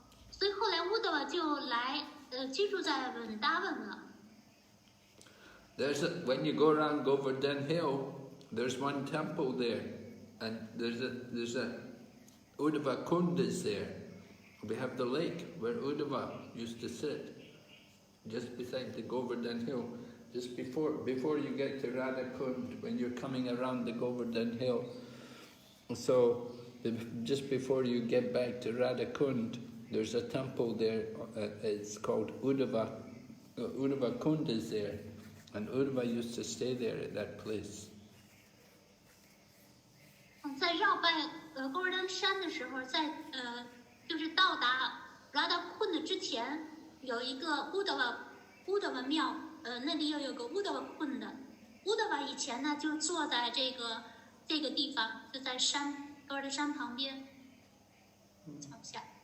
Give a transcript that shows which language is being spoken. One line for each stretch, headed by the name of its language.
Chinese: 所以后来 Uddhava 就来居住在 Vrindavan 了。
English: When you go around Govardhan Hill, there's one temple there, and there's a Uddhava Kund is there. We have the lake where Uddhava used to sit, just beside the Govardhan Hill, just before you get to Radha Kund, when you're coming around the Govardhan Hill. So just before you get back to Radha Kund, there's a temple there. It's called Uddhava. Uddhava Kund is there, and Uddhava used to stay there at that place.
Chinese: 在绕拜勾尔丹山的时候，就是到达 Radha Kund 之前，有一个 Uddhava 庙，那里有个 Uddhava Kund。Uddhava 以前呢就坐在这个地方，就在勾尔丹山旁边，脚下。